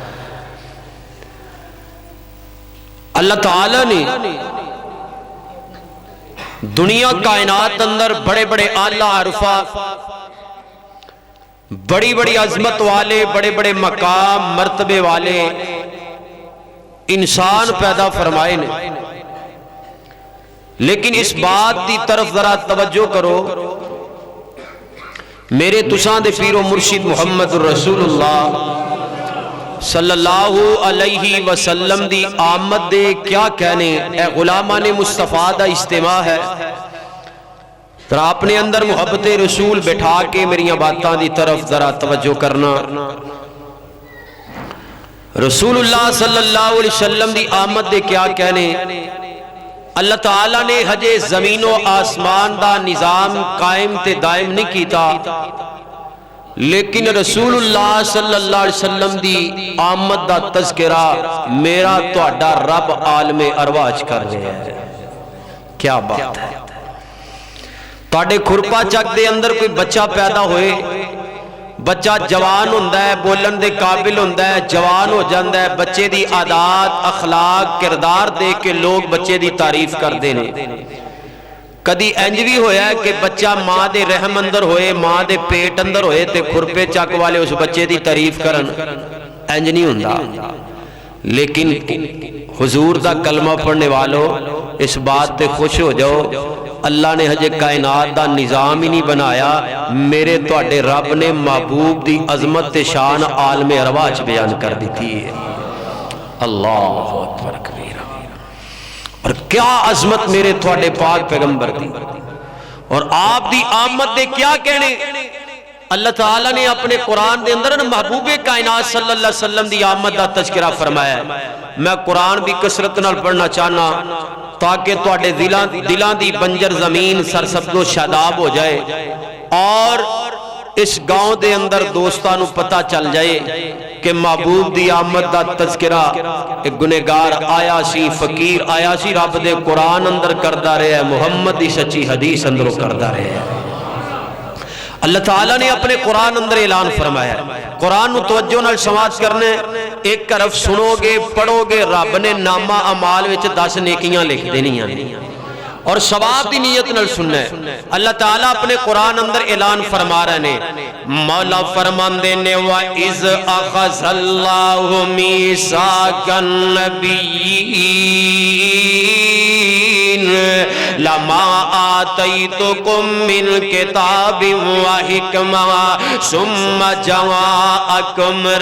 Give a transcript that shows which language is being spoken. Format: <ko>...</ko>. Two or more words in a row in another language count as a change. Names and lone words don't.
<pa>اللہ تعالیٰ نے دنیا کائنات اندر بڑے بڑے اعلیٰ ارفع، بڑی بڑی عظمت والے، بڑے بڑے مقام مرتبے والے انسان پیدا فرمائے نے.</pa> <ur>لیکن اس بات کی طرف ذرا توجہ کرو,</ur> <pa>میرے تساں دے پیر و مرشد محمد رسول اللہ</pa> <ar>صلی اللہ علیہ وسلم</ar> <pa>دی آمد دے کیا کہنے. اے غلامانِ مصطفیٰ دا اجتماع ہے۔ ذرا اپنے اندر محبتِ رسول بٹھا کے میریاں باتوں کی طرف ذرا توجہ کرنا. رسول اللہ</pa> <ar>صلی اللہ علیہ وسلم</ar> <pa>دی آمد دے کیا کہنے. اللہ تعالیٰ نے ہجے زمین و آسمان دا نظام قائم تے دائم نہیں کیتا، لیکن رسول اللہ</pa> <ar>صلی اللہ علیہ وسلم</ar> <pa>دی آمد دا تذکرہ میرا تہاڈا رب عالمِ ارواح کر رہا ہے. کیا بات ہے۔ تہاڈے کھرپا چک دے اندر کوئی بچہ پیدا ہووے، بچہ جوان ہوندا ہے، بولن دے قابل ہوندا ہے، جوان ہو جاتا ہے، بچے دی عادات اخلاق کردار دیکھ کے لوگ بچے دی تعریف کرتے ہیں. کدی انج بھی ہویا ہے کہ بچہ ماں دے رحم اندر ہووے، ماں دے پیٹ اندر ہووے تے کھرپے چک والے اس بچے دی تعریف کرن، انج نہیں ہوندا. لیکن حضور دا کلمہ پڑھنے والو اس بات تے خوش ہو جاؤ، اللہ نے ہجے کائنات دا نظام ہی نہیں بنایا، میرے تہاڈے رب نے محبوب دی عظمت تے شان عالمِ ارواح بیان کر دی ہے.</pa> <ar>اللہ اکبر کبیرا.</ar> <pa>اور کیا عظمت میرے تہاڈے پاک پیغمبر دی اور آپ دی آمد دے کیا کہنے. اللہ تعالیٰ نے اپنے قرآن دے اندر محبوبِ کائنات</pa> <ar>صلی اللہ علیہ وسلم</ar> <pa>دی آمد دا تذکرہ فرمایا. میں قرآن بھی کثرت نال پڑھنا چاہنا تاکہ تہاڈے دلاں دی بنجر زمین سرسبز و شاداب ہو جائے اور اس گاؤں دے اندر دوستاں نوں پتہ چل جائے کہ محبوب دی آمد دا تذکرہ ایک گنہگار آیا سی، فقیر آیا سی، رب دے قرآن اندر کردا رہا ہے، محمد دی سچی حدیث اندروں کردا رہا ہے. اللہ تعالیٰ نے اپنے قرآن اندر اعلان فرمایا. قرآن نوں توجہ نال سماعت کرنے، ایک طرف سنو گے پڑھو گے، رب نے نامہ اعمال وچ 10 نیکیاں لکھ دینیاں اور ثواب کی نیت نال سننا ہے. اللہ تعالیٰ اپنے قرآن اندر اعلان فرما رہے نے، مولا فرماندے نے</pa> <ar>وإذ أخذ الله ميثاق النبيين لما آتيتكم من كتاب وحكمة ثم جاءكم</ar>